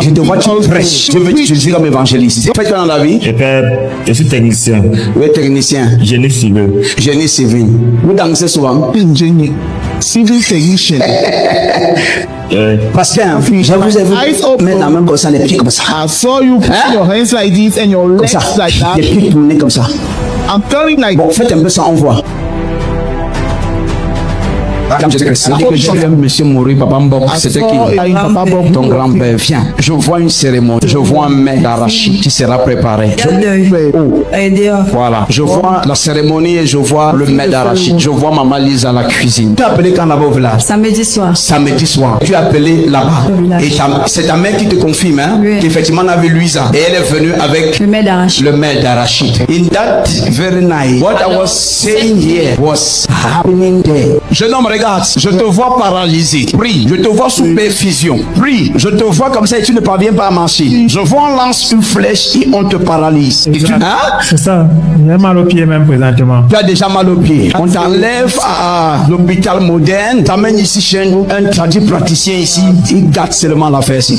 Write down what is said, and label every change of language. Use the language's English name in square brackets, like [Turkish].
[French] Je te vois tu prêches. Je veux que tu sois comme évangéliste. Fais quoi dans la vie? Je suis technicien. Oui, technicien. Génie civil. Génie civil. Vous dansez souvent? Génie. [English] Civil technician. [French] Parce que je vous ai vu mettre la main comme ça, les pieds comme ça. [English] I saw you put your hands like this and your [French] Comme [English] legs [French] ça. [English] like that. [French] Les pieds tournés comme ça. [English] I'm feeling like [French] Bon, faites un peu ça, on voit. Comme Jésus-Christ. Que j'ai vu monsieur mourir, Papa Mbok. C'était qui? Ton grand-père. Viens. Je vois une cérémonie. Je vois un mets d'arachide qui sera préparé. Oh. Voilà. Je vois la cérémonie et je vois le mets d'arachide. Je vois Maman Lise à la cuisine. Tu as appelé quand là-bas au village? Samedi soir. Samedi soir. Tu as appelé là-bas. Et c'est ta mère qui te confirme, hein? Oui. Qu'effectivement, on avait Louisa. Et elle est venue avec Le mets d'arachide. le mets d'arachide. [English] In that very night, what I was saying here was happening there. [French] Jeune homme, regarde, je te vois paralysé. Prie, je te vois sous perfusion. Prie, je te vois comme ça et tu ne parviens pas à marcher. Je vois on lance une flèche et on te paralyse. Hein? C'est ça. J'ai mal au pied même présentement. Tu as déjà mal au pied. On t'enlève à l'hôpital moderne, t'amènes ici chez nous, un praticien ici, il garde seulement l'affaire.